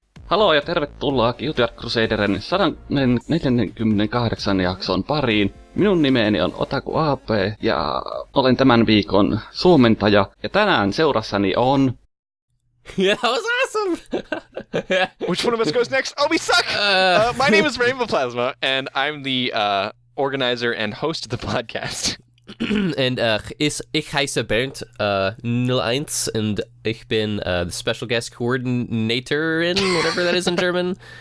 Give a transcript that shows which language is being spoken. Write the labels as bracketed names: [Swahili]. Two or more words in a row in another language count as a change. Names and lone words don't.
[Finnish] Haloo ja tervetuloa Cutie Art Crusaderin 148 jakson pariin. Minun nimeni on OtakuAP ja olen tämän viikon suomentaja. Ja tänään seurassani on... [English] Yeah, that was awesome! Which one of us goes next? Oh, we suck! My name is Rainbow Plasma, and I'm the organizer and host of the podcast. And [German] ich heiße Bernd 01 [English] and [German] ich bin [English] the special guest coordinator in whatever that is in German.